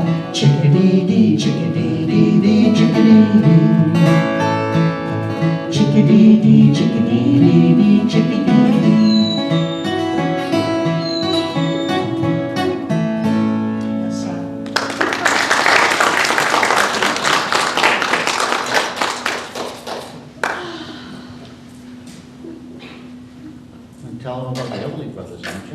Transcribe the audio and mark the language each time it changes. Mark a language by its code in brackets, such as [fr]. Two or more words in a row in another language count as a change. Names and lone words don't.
[en] Chickadee-dee, chickadee-dee-dee, chickadee-dee. Chickadee-dee, chickadee-dee-dee, chickadee-dee. Yes, sir. And tell them about the Everly Brothers, don't you?